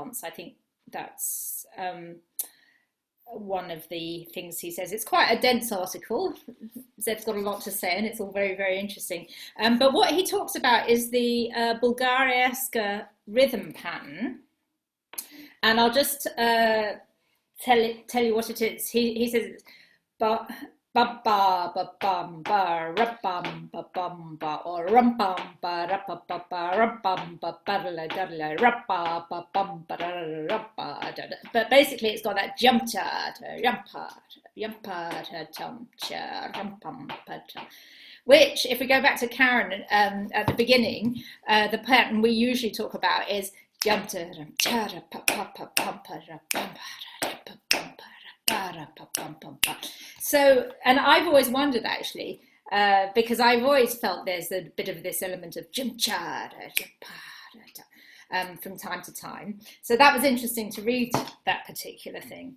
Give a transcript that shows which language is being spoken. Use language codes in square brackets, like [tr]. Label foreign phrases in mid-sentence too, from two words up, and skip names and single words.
[en] I think that's one of the things he says. It's quite a dense article. Zev's got a lot to say, and it's all very, very interesting. But what he talks about is the Bulgariaska rhythm pattern. And I'll just tell you what it is. He says it's ba ba ba ba bum ba ra bum ba bum ba or rum bum ba ra ba ba ba ra bum ba ba la da la ra ba ba bum ba ra ba da. But basically it's got that jump cha jump cha jump cha rum bum pa cha. Which, if we go back to Karen at the beginning, the pattern we usually talk about is jump cha cha pa pa pa pa pa ra bum pa. So, and I've always wondered actually, because I've always felt there's a bit of this element of from time to time. So that was interesting to read that particular thing.